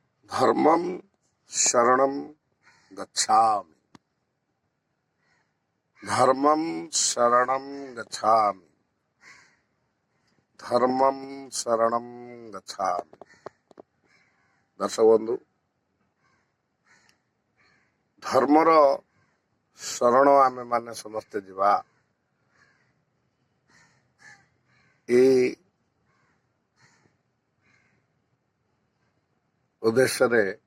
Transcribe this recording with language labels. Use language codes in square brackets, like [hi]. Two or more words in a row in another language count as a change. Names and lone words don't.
[pi] धर्मं शरणं गच्छामि। धर्मं शरणं गच्छामि। धर्मं शरणं गच्छामि। [or] ଦର୍ଶକ ବନ୍ଧୁ, ଧର୍ମର ଶରଣ ଆମେ ମାନେ ସମସ୍ତେ ଜୀବା ଏ ଉଦ୍ଦେଶ୍ୟ ରେ